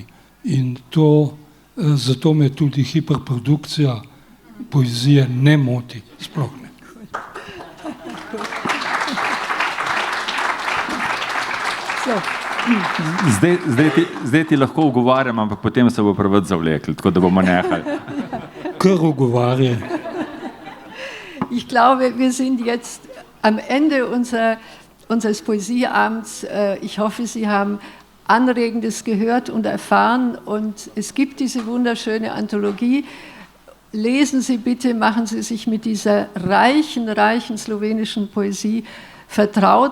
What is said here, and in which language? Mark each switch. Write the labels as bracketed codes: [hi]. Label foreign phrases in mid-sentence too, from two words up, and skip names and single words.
[sl] In zato me tudi hiperprodukcija poezije ne moti, sploh ne. Zdaj ti lahko ugovarjam, ampak potem se bo preveč zavlekli, tako da bomo nehali. Kar ugovarjaj. [de] Ich glaube, wir sind jetzt am Ende unseres Poesieabends. Ich hoffe, Sie haben Anregendes gehört und erfahren und es gibt diese wunderschöne Anthologie. Lesen Sie bitte, machen Sie sich mit dieser reichen slowenischen Poesie vertraut.